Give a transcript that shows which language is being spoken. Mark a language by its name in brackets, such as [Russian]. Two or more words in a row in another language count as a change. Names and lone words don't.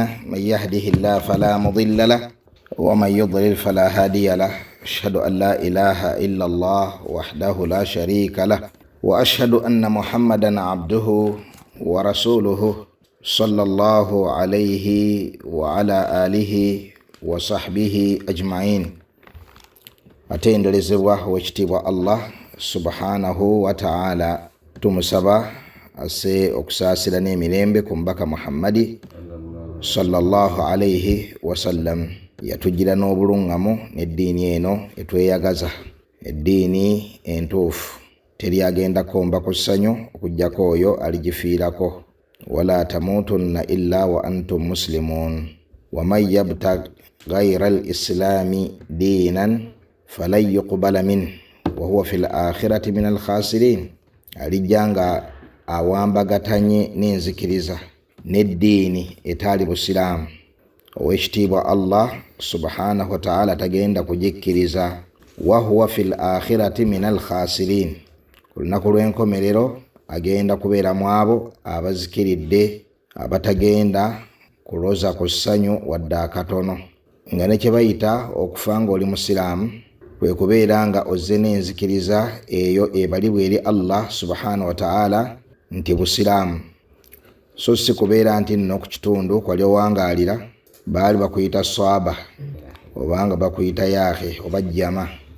[Arabic] من يهده الله فلا مضل له ومن يضلل فلا هادي له. أشهد أن لا إله إلا الله وحده لا شريك له وأشهد أن محمدا عبده ورسوله صلى الله عليه وعلى آله وصحبه أجمعين. [Ganda] atenderezebwa wekitiibwa Allah [Arabic] سبحانه وتعالى, [Ganda] tumusaba ase okusaasira n'emirembe ku mbaka Muhammadi [Arabic] صلى الله عليه وسلم. [Ganda] Yatugira n'obulungamu n'eddiini eno etweyagaza, eddiini entuufu. Teri agenda komba ku ssanyu okujjako oyo aligifiirako. [Arabic] ولا تموتن إلا وأنتم مسلمون ومن يبتغ غير الإسلام دينا فلن يقبل من وهو في الآخرة من الخاسرين. [Ganda] Alijanga awambagatanye n'enzikiriza n'eddiini etali busiraamu, owekitiibwa Allah [Arabic] سبحانه وتعالى [Ganda] tagenda kujikkiriza. [Arabic] وهو في الآخرة من الخاسرين, [Ganda] ku lunaku lw'enkomerero agenda kubeera mu abo abazikiridde, abatagenda kuloza ku ssanyu wadde akatono. Nga ne kye bayita okufa ng'oli musiraamu kwe kubeera nga ozze n'enzikiriza eyo ebalibwa eri Allah [Arabic] سبحانه وتعالى [Ganda] nti busiraamu, so si kubeera nti nno ku kitundu kwali owangaalira baali bakuyita swaba obanga bakuyita yaahe oba jjama,